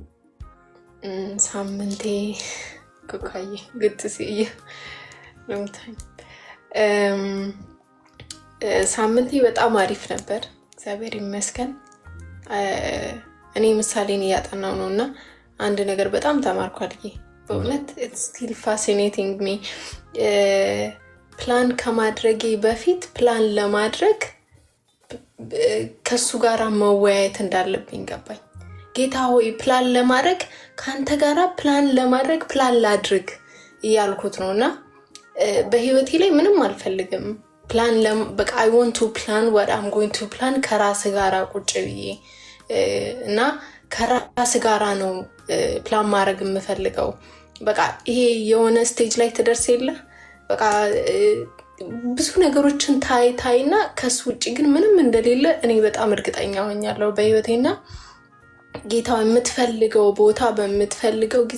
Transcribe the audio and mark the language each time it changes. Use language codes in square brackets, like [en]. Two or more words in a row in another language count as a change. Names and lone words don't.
[am] ሳምንቴ ኩካዬ ግጥ ሲየ ለምታይ ሳምንቴ በጣም አሪፍ ነበር፣ እግዚአብሔር ይመስገን። እኔ ምሳሌን እያጠናው ነው እና አንድ ነገር በጣም ተማርኳል። በእውነት [en] it's still fascinating me። [am] ፕላን ከማድረጌ በፊት ፕላን ለማድረግ ከሱ ጋር መወያየት እንዳለብኝ ገባኝ። ጌታ ሆይ ፕላን ለማድረግ ካንተ ጋራ ፕላን ለማድረግ ፕላን ላድርግ እያልኩት ነውና በህይወቴ ላይ ምንም አልፈልግም። ፕላን በቃ [en] I want to plan what I'm going to plan [am] ከራስ ጋራ ቁጭ ብዬ እና ከራስ ጋራ ነው ፕላን ማድረግ የምፈልገው። በቃ ይሄ የሆነ ስቴጅ ላይ ትደርስ የለ በቃ ብዙ ነገሮችን ታይና ከሱ ውጪ ግን ምንም እንደሌለ እኔ በጣም እርግጠኛ ሆኛለሁ በህይወቴና ጌታ የምትፈልገው ቦታ በምትፈልገው ጊዜ